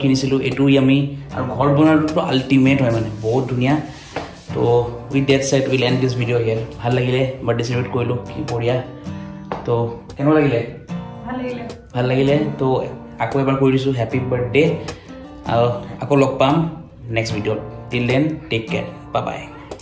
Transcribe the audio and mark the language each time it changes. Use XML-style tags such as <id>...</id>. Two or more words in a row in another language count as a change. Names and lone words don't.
<as>কিনিছিলোঁ এটা yummy আৰু ঘৰ বনাটো তো ultimate হয় মানে বহুত ধুনীয়া তো</as> <en>with that said we'll end this video here</en> <as>ভাল লাগিলে</as> <en>birthday celebrate</en> <as>কৰিলোঁ কি বঢ়িয়া তো কেনে লাগিলে ভাল লাগিলে তো আকৌ এবাৰ কৰি দিছোঁ</as> <en>happy birthday</en> <as>আকৌ লগ পাম</as> <en>next video till then take care bye bye</en>